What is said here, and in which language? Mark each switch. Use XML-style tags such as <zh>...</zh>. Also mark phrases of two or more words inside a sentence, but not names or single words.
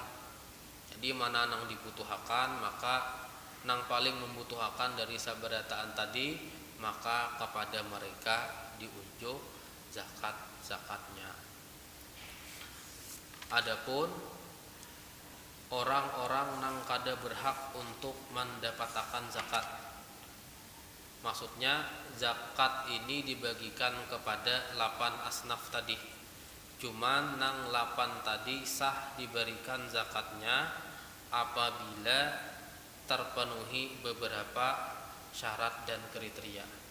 <bjn>Jadi mana nang dibutuhkan, maka nang paling membutuhkan dari sabarataan tadi, maka kepada mereka diunjuk zakatnya. Adapun orang-orang nang kada berhak untuk mendapatkan zakat, maksudnya zakat ini dibagikan kepada 8 asnaf tadi. Cuman nang 8 tadi sah diberikan zakatnya apabila terpenuhi beberapa syarat dan kriteria.</bjn>